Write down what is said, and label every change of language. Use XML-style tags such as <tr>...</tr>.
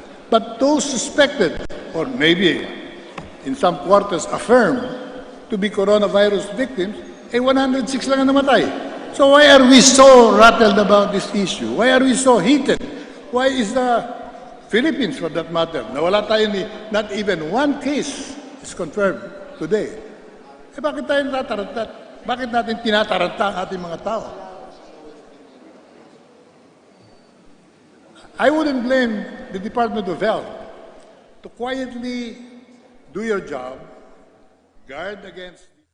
<en>But those suspected, or maybe in some quarters affirmed to be coronavirus victims, 106</en> <tl>lang ang namatay.</tl> <en>So why are we so rattled about this issue? Why are we so heated? Why is the Philippines, for that matter,</en> <tl>nawala tayo</tl> <en>not even one case is confirmed today.</en> <tl>Bakit tayo natataranta? Bakit natin tinataranta ang ating mga tao?</tl> <en>I wouldn't blame the Department of Health to quietly do your job, guard against...</en>